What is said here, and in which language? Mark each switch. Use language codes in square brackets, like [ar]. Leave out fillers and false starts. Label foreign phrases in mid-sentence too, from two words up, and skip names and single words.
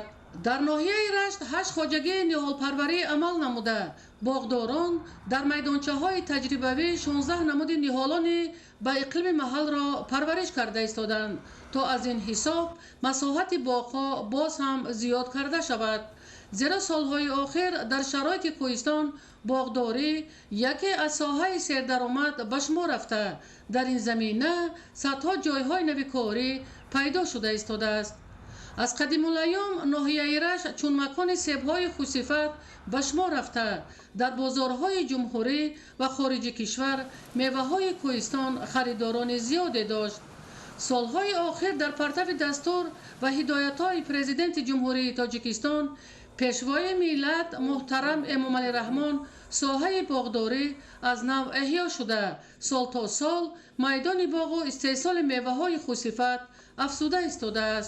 [tg] дар ноҳияи рашт 8 хоҷагии ниҳолпарварӣ амал намуда, боғдорон дар майдончаҳои таҷрибавӣ 16 намуди ниҳолони ба иқлими маҳалро парвариш карда истоданд, то аз ин ҳисоб масоҳати боғҳо боз ҳам зиёд карда шавад. зеро солҳои охир дар шароити кӯҳистон боғдорӣ яке аз соҳаи сердаромад ба шумор рафта, дар ин замина садҳо ҷойҳои нави корӣ пайдо шуда истодааст. [fa] از قدیم الایام ناحیه ایرج چون مکان سیب‌های خوصفت به شمار رفته در بازارهای جمهوری و خارج کشور میوه‌های کوهستان خریداران زیادی داشت. سالهای آخر در پرتو دستور و هدایت‌های پرزیدنت جمهوری تاجیکستان پیشوای ملت محترم امامعلی رحمان ساحه باغداری از نو احیا شده سال تا سال میدان باغ و استحصال میوه‌های خوصفت افزوده ایستاده است.